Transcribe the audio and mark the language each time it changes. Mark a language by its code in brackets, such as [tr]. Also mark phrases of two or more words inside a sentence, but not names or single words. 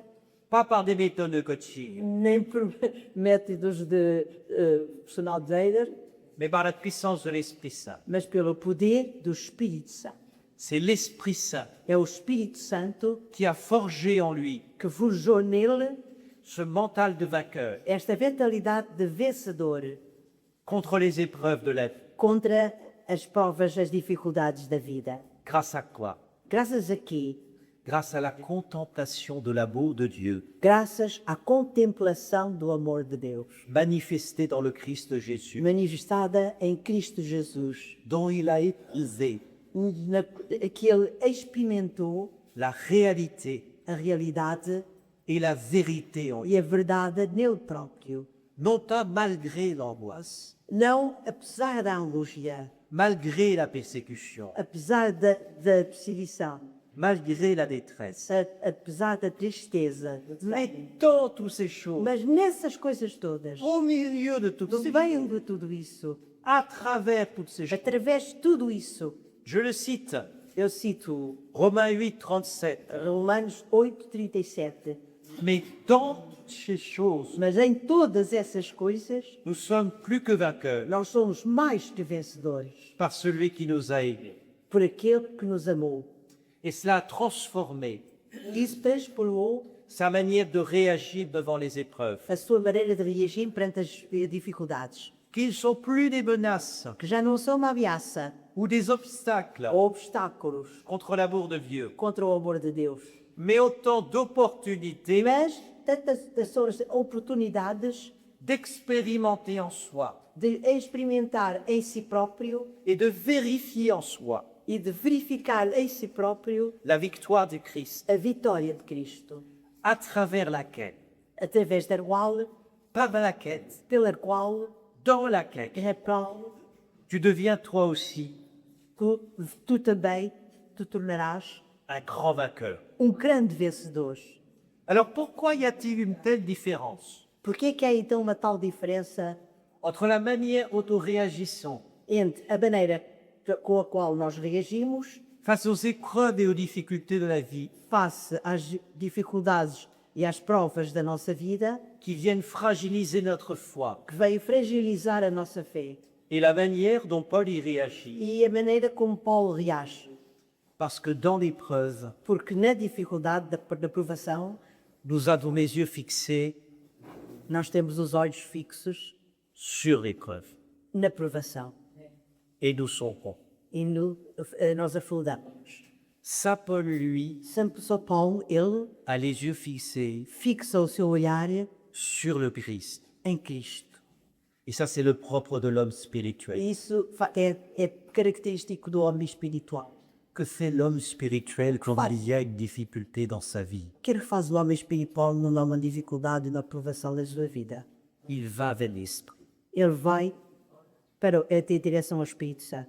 [fr] pas par des méthodes de coaching, [pt] nem por métodos de personal trainer, [fr] mais par la puissance de l'Esprit Saint. [pt] mas pelo poder do Espírito Santo. [fr] C'est l'Esprit Saint [pt] É o Espírito Santo [fr] qui a forgé en lui [pt] que forjou nele [fr] ce mental de vainqueur [pt] esta mentalidade de vencedor [fr] contre les épreuves de la vie. [pt] contra as provas, as dificuldades da vida. [fr] Grâce à quoi? [pt] Graças a quê? [fr] Grâce à la contemplation de l'amour de Dieu [pt] Graças à contemplação do amor de Deus, [fr] manifesté dans le Christ Jésus, [pt] manifestada em Cristo Jesus, [fr] dont il a éprouvé [pt] que ele experimentou [fr] la réalité [pt] a realidade [fr] et la vérité en lui. [pt] e a verdade nele próprio. [fr] Non pas malgré l'angoisse, [pt] Não apesar da angústia, [fr] malgré la persécution, [pt] apesar da perseguição, [fr] malgré la détresse. [pt] apesar da tristeza, [fr] Mais dans toutes ces choses, [pt] mas nessas coisas todas, [fr] au milieu de toutes [pt] no [fr] ces [pt] meio [fr] choses, [pt] de tudo isso, [fr] à travers toutes ces choses, [pt] através de tudo isso, [fr] je le cite, [pt] eu cito [fr] Romains 8, 37, [pt] Romanos 8:37, [fr] mais dans ces choses, [pt] mas em todas essas coisas, [fr] nous sommes plus que vainqueurs [pt] nós somos mais que vencedores [fr] par celui qui nous a aimés. [pt] por aquele que nos amou. [fr] Et cela a transformé [pt] Isso transformou [fr] sa manière de réagir devant les épreuves, [pt] a sua maneira de reagir perante as dificuldades, [fr] qu'ils ne sont plus des menaces [pt] que já não são uma ameaça [fr] ou des obstacles [pt] ou obstáculos [fr] contre l'amour de Dieu, [pt] contra o amor de Deus, [fr] mais autant d'opportunités [pt] mas tantas são as oportunidades [fr] d'expérimenter en soi [pt] de experimentar em si próprio [fr] et de vérifier en soi [pt] e de verificar em si próprio [fr] la victoire de Christ, [pt] a vitória de Cristo, [fr] à travers laquelle, [pt] através da qual, [fr] par laquelle, [pt] pela qual, [fr] dans laquelle, [pt] na qual [fr] tu deviens toi aussi [pt] tu também te tornarás [fr] un grand vainqueur. [pt] grande vencedor. [fr] Alors pourquoi y a-t-il une telle différence [pt] Por que é que há então uma tal diferença [fr] entre la manière dont nous réagissons [pt] entre a maneira com a qual nós reagimos [fr] face aux épreuves et aux difficultés de la vie [pt] face às dificuldades e às provas da nossa vida, [fr] qui viennent fragiliser notre foi [pt] que veio fragilizar a nossa fé, [fr] et la manière dont Paul y réagit? [pt] e a maneira como Paulo reage? [fr] Parce que dans l'épreuve, [pt] Porque na dificuldade da provação, [fr] nous avons les yeux fixés [pt] nós temos os olhos fixos [fr] sur l'épreuve [pt] na provação [fr] et nous sombrons. [pt] e nós afundamos. [fr] Saint Paul, lui, [pt] São Paulo, ele [fr] a les yeux fixés [pt] fixa o seu olhar [fr] sur le Christ. [pt] em Cristo. [fr] Et ça, c'est le propre de l'homme spirituel. [pt] Isso é característico do homem espiritual. [fr] Que fait l'homme spirituel quand il y a une difficulté dans sa vie? [pt] O que faz o homem espiritual numa uma dificuldade na provação da sua vida? [fr] Il va vers l'esprit. [pt] Ele vai ter direção ao Espírito Santo.